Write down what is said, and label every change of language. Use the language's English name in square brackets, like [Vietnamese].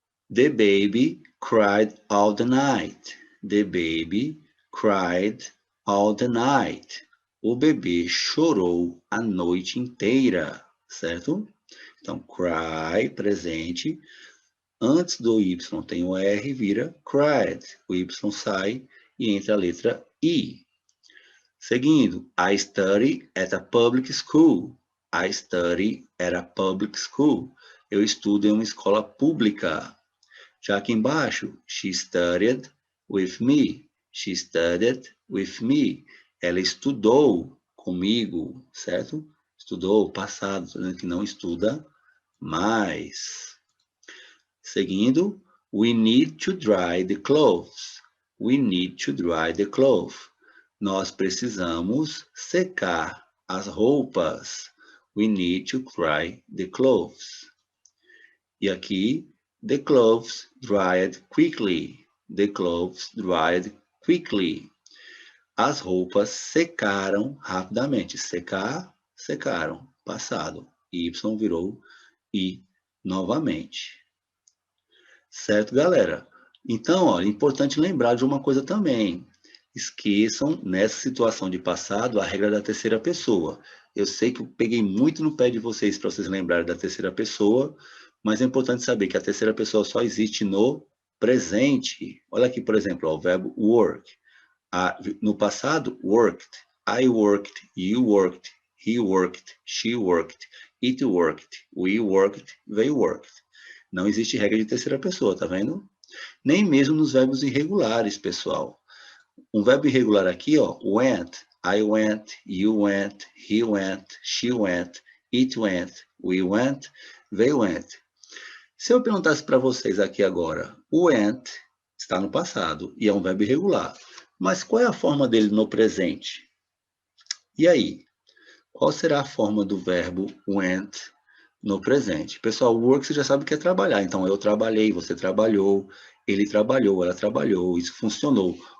[English] The baby cried all the night. The baby cried all the night. [Portuguese] O bebê chorou a noite inteira, certo? Então, cry, presente. Antes do Y tem o R, vira cried. O Y sai e entra a letra I. [English] Seguindo, I study at a public school. I study at a public school. [Portuguese] Eu estudo em uma escola pública. Já aqui embaixo, [English] she studied with me. She studied with me. [Portuguese] Ela estudou comigo, certo? Estudou, passado, dizendo que não estuda mais. [English] Seguindo, we need to dry the clothes. We need to dry the clothes. [Portuguese] Nós precisamos secar as roupas. [English] We need to dry the clothes. [Portuguese] E aqui, [English] the clothes dried quickly. The clothes dried quickly. [Portuguese] As roupas secaram rapidamente. Secar, secaram. Passado. Y virou I novamente. Certo, galera? Então, ó, é importante lembrar de uma coisa também. Esqueçam, nessa situação de passado, a regra da terceira pessoa. Eu sei que eu peguei muito no pé de vocês para vocês lembrarem da terceira pessoa, mas é importante saber que a terceira pessoa só existe no presente. Olha aqui, por exemplo, ó, o verbo work. No passado, worked. [English] I worked, you worked, he worked, she worked, it worked, we worked, they worked. [Portuguese] Não existe regra de terceira pessoa, tá vendo? Nem mesmo nos verbos irregulares, pessoal. Um verbo irregular aqui, ó, [English] went, I went, you went, he went, she went, it went, we went, they went. [Portuguese] Se eu perguntasse para vocês aqui agora, o went está no passado e é um verbo irregular, mas qual é a forma dele no presente? E aí? Qual será a forma do verbo went no presente? Pessoal, work você já sabe que é trabalhar. Então, eu trabalhei, você trabalhou, ele trabalhou, ela trabalhou, isso funcionou.